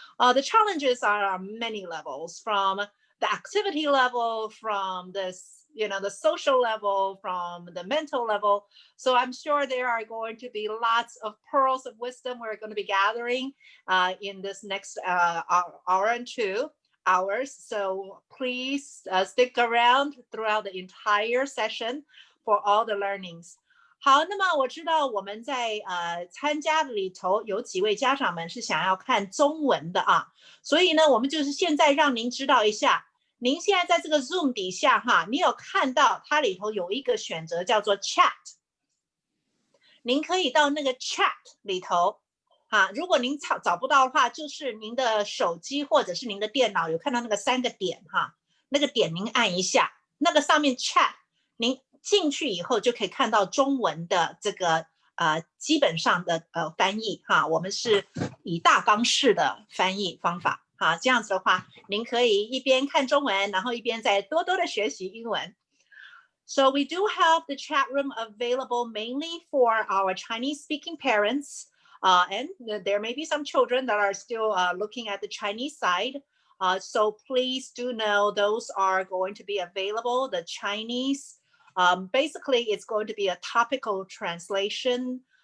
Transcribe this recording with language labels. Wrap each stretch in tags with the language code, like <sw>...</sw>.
<en>The challenges are on many levels, from the activity level, from the social level, from the mental level. So I'm sure there are going to be lots of pearls of wisdom we're going to be gathering in this next hour and 2 hours. So please stick around throughout the entire session for all the learnings.</en> <zh>好，那么我知道我们在参加里头有几位家长们是想要看中文的啊，所以呢，我们就是现在让您知道一下，您现在在这个 Zoom 底下哈，你有看到它里头有一个选择叫做 Chat， 您可以到那个 Chat 里头。如果您找不到的话，就是您的手机或者是您的电脑有看到那个3个点哈，那个点您按一下，那个上面 chat， 您进去以后就可以看到中文的这个基本上的翻译哈，我们是以大纲式的翻译方法哈，这样子的话，您可以一边看中文，然后一边再多多的学习英文。</zh> <en>So we do have the chat room available mainly for our Chinese-speaking parents. And there may be some children that are still looking at the Chinese side. So please do know those are going to be available. The Chinese, basically it's going to be a topical translation.</en>